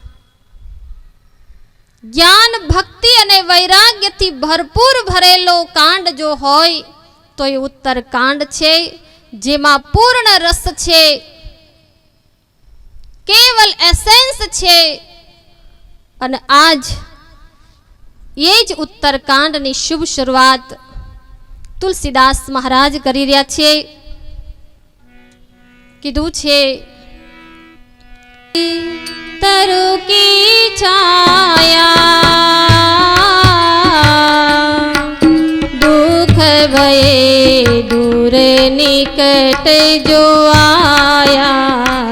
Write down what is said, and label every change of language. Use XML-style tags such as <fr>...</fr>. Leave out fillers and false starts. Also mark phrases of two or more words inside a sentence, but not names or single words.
<gu>જ્ઞાન, ભક્તિ અને વૈરાગ્યથી ભરપૂર ભરેલો કાંડ જો હોય તો એ ઉત્તરકાંડ છે, જેમાં પૂર્ણ રસ છે, કેવલ એસેન્સ છે. અને આજ એ જ ઉત્તરકાંડની શુભ શરૂઆત તુલસીદાસ મહારાજ કરી રહ્યા છે. કીધું છે,</gu> <hi>तरु की छाया दुख भये दूर निकट जो आया.</hi>